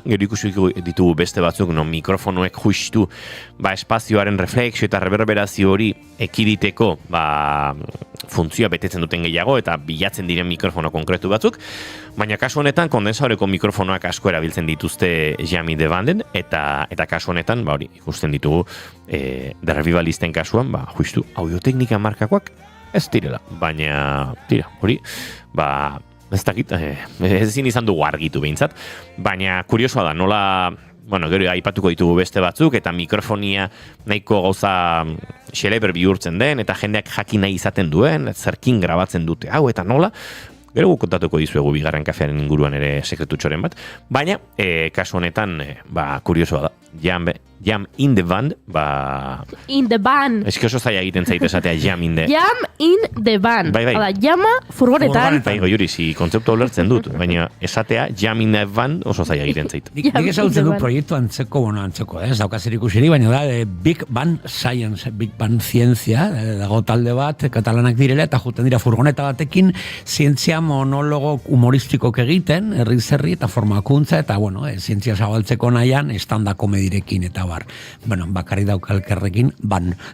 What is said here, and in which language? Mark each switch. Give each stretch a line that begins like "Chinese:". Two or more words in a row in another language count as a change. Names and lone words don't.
Basque: Gero ikusi ditugu beste batzuk mikrofonoek justu espazioaren refleksio eta reverberazio hori ekiditeko funtzioa betetzen duten gehiago eta bilatzen diren mikrofono konkretu batzuk. Baina kasu honetan kondensatoreko mikrofonoak asko erabiltzen dituzte Jam in the Vanden eta kasu honetan ikusten ditugu The Revivalisten kasuan justu audioteknika markakoak ez direla. Baina hori ez dakit, ezin izan dugu argitu behintzat, baina kuriosoa da, nola, gero aipatuko ditugu beste batzuk, eta mikrofonia nahiko gauza xeleber bihurtzen den, eta jendeak jakin nahi izaten duen, zerkin grabatzen dute hau, eta nola, Gero kontatuko dizuegu bigarren kafearen inguruan ere sekretutxoren bat, baina kasu honetan, kuriosoa da, Jam in the band, In the band. Ez oso zaila egiten zait esatea Jam in the... Jam in the band. Bai. Hala, jama furgonetan. Bai, Goiuri, kontzeptu ulertzen dut, baina esatea Jam in the band oso zaila egiten zait. Nik ezagutzen du proiektu antzeko, ez daukaz ikusirik, baina da Big Bang Science, Big Bang Zientzia, dago talde bat, katalanak direla, eta juten dira furgoneta batekin, zientzia monologo humoristikok egiten, herri eta formakuntza, eta zientzia zabaltzeko nahian, estanda komedirekin, eta bakarri daukalkerrekin, ban.